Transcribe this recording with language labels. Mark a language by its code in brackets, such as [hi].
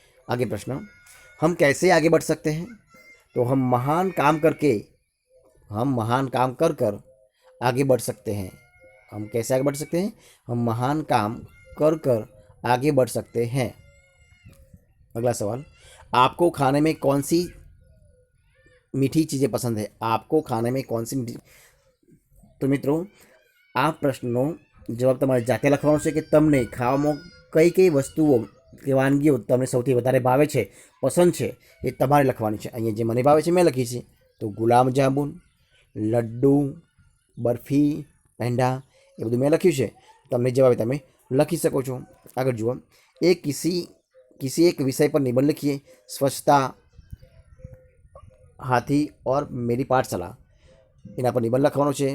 [hi] आगे प्रश्न, हम कैसे आगे बढ़ सकते हैं? तो हम महान काम करके, हम महान काम कर कर आगे बढ़ सकते हैं। हम कैसे आगे बढ़ सकते हैं? हम महान काम कर कर आगे बढ़ सकते हैं। अगला सवाल, आपको खाने में कौन सी मीठी चीज़ें पसंद है? आपको खाने में कौन सी मीठी? [gu] तो मित्रों, आ प्रश्नનો જવાબ તમારે જાતે લખવાનો છે કે તમને ખાવામાં કઈ કઈ વસ્તુઓ કે વાનગીઓ તમને સૌથી વધારે ભાવે છે, પસંદ છે, એ તમારે લખવાની છે। અહીંયા જે મને ભાવે છે મેં લખી છે। તો ગુલાબ જાંબુન, લડ્ડુ, બરફી, પેંડા એ બધું મેં લખ્યું છે। તમને જે ભાવે તમે લખી શકો છો। આગળ જુઓ, [hi] किसी एक विषय पर निबंध लिखिए। स्वच्छता, हाथी और मेरी पाठशाला, [gu] એના પર નિબંધ લખવાનો છે।